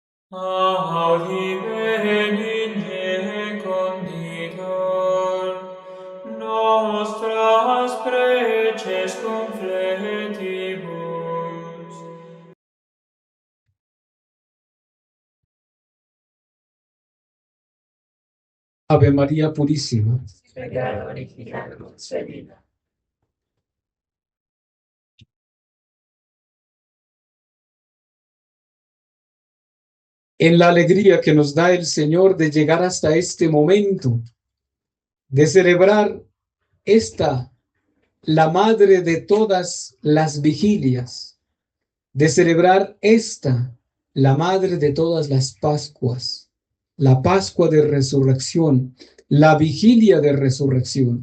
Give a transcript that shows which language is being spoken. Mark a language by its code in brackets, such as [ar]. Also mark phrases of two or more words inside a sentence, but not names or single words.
[la] Audi benigne conditor, nostras preces confletibus. [es] Ave María Purísima. Regalo original concedido. En la alegría que nos da el Señor de llegar hasta este momento, de celebrar esta, la madre de todas las vigilias, de celebrar esta, la madre de todas las Pascuas, la Pascua de Resurrección, la vigilia de Resurrección.